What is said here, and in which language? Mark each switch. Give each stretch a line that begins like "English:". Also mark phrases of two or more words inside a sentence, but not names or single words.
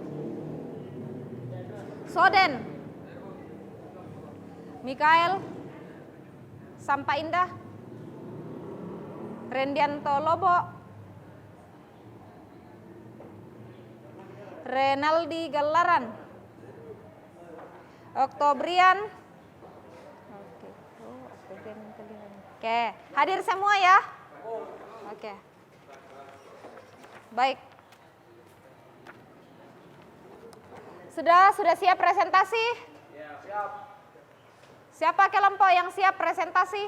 Indonesian: Soden. Mikael Sampa Indah. Rendianto Lobo. Renaldi Galaran. Oktobrian. Oke, hadir semua ya? Oke. Baik. Sudah siap presentasi? Siap. Siapa kelompok yang siap presentasi?